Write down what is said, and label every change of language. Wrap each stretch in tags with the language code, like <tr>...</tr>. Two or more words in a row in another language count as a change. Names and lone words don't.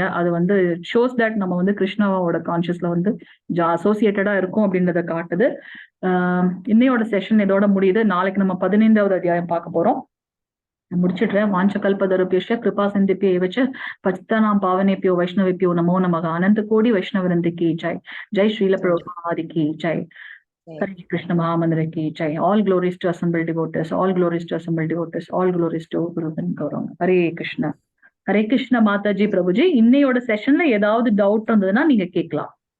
<ta>அது வந்து</ta> <en>shows that</en> <ta>நம்ம வந்து கிருஷ்ணாவோட கான்சியஸ்ல வந்து அசோசியேட்டடா இருக்கும் அப்படின்றத காட்டுது. இன்னையோட செஷன் இதோட முடியுது. நாளைக்கு நம்ம 15வது அத்தியாயம் பார்க்க போறோம். முடிச்சிடுறேன்.</ta> <sa>वाञ्छकल्पतरुभ्यस्य कृपा सिन्धिभ्य एवच्च पच्चितानाम् पावनेभ्यो वैष्णवेभ्यो नमो नमक. अनन्त कोटि वैष्णवरन्दि</sa> <hi>की जय। जय श्रील प्रभुपादि की जय. हरे कृष्ण महामन्द्र की जय.</hi> <en>All glories to assembled devotees. All glories to assembled devotees. All glories to Guru and Gauranga. Hare Krishna. Hare Krishna Mataji Prabhuji.</en> <ta>இன்னையோட செஷன்ல ஏதாவது டவுட் இருந்ததுன்னா நீங்க கேட்கலாம்.</ta>